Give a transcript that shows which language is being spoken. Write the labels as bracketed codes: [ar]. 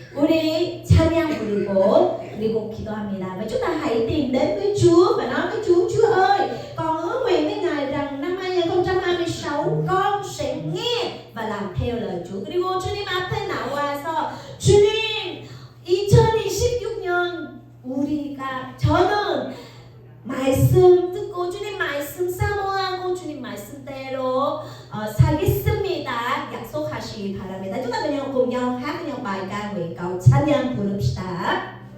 [ko] 우리 찬양 부르고 그리고 기도합니다. [vi] Và chúng ta hãy tìm đến với Chúa và nói với Chúa: Chúa ơi, con hứa nguyện với Ngài rằng năm 2026 con sẽ nghe và làm theo lời Chúa. [ko] 그리고 주님 앞에 나와서 주님 2026년 저는 말씀 듣고 주님 말씀 사모하고 주님 말씀대로 살겠습니다. 약속하시기 바랍니다. [vi] chúng ta cùng nhau hát với nhau bài ca nguyện cầu [ko] 찬양 부릅시다.